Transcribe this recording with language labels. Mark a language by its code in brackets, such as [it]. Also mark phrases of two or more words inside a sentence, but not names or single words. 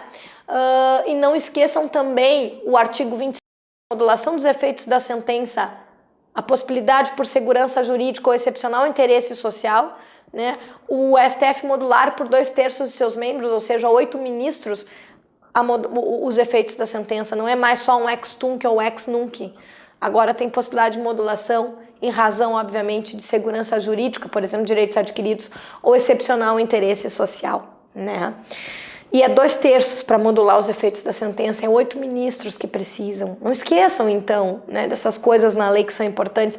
[pt] E não esqueçam também o artigo 25, modulação dos efeitos da sentença, a possibilidade por segurança jurídica ou excepcional interesse social, né? O STF modular por 2/3 de seus membros, ou seja, 8 ministros, os efeitos da sentença, não é mais só um [la] ex tunc [pt] ou [la] ex nunc. [pt] Agora tem possibilidade de modulação em razão, obviamente, de segurança jurídica, por exemplo, direitos adquiridos, ou excepcional interesse social, né? E é 2/3 para modular os efeitos da sentença, é 8 ministros que precisam. Não esqueçam, então, né, dessas coisas na lei que são importantes.